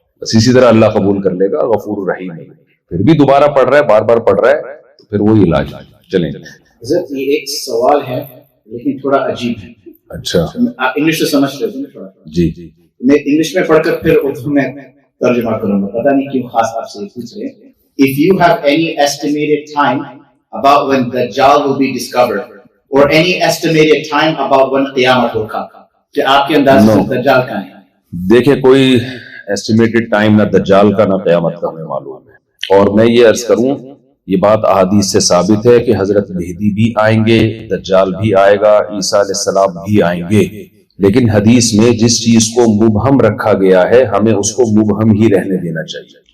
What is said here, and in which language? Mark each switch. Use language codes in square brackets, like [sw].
[ur] بس اسی طرح اللہ قبول کر لے گا, غفور الرحیم ہے. پھر بھی دوبارہ پڑھ رہا ہے, بار بار پڑھ رہا ہے, تو پھر وہی علاج. چلیں حضرت یہ ایک سوال ہے لیکن تھوڑا عجیب ہے. اچھا آپ انگلش سے سمجھ رہے ہیں تھوڑا؟ جی میں انگلش میں پڑھ کر پھر اردو میں ترجمہ کروں گا, پتہ نہیں کیوں خاص آپ سے پوچھ رہے ہیں. [en] If you have any estimated time about when Dajjal will be discovered or any estimated time about when [ur] قیامت ہوگا, کہ آپ کے انداز سے دجال کا ہے؟ دیکھیں کوئی ایسٹیمیٹڈ ٹائم نہ دجال کا نہ قیامت کا ہمیں معلوم ہے. اور میں یہ عرض کروں یہ بات احادیث سے ثابت ہے کہ حضرت مہدی بھی آئیں گے, دجال بھی آئے گا, عیسیٰ علیہ السلام بھی آئیں گے. لیکن حدیث میں جس چیز کو مبہم رکھا گیا ہے ہمیں اس کو مبہم ہی رہنے دینا چاہیے.